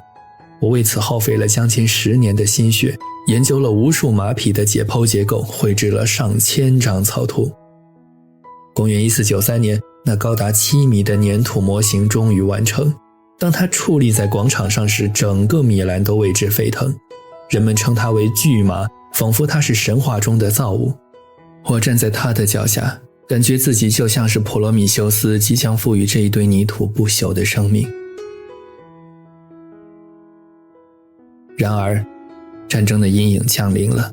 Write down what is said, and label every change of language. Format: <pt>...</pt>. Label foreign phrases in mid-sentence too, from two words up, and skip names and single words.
<zh>我為此耗費了將近10年的心血，研究了無數馬匹的解剖結構，繪制了上千張草圖。公元1493年，那高達7米的粘土模型終於完成。當它矗立在廣場上時，整個米蘭都為之沸騰。人們稱它為巨馬，仿佛它是神話中的造物。我站在它的腳下，感覺自己就像是普羅米修斯即將賦予這一堆泥土不朽的生命。然而，戰爭的陰影降臨了。</zh>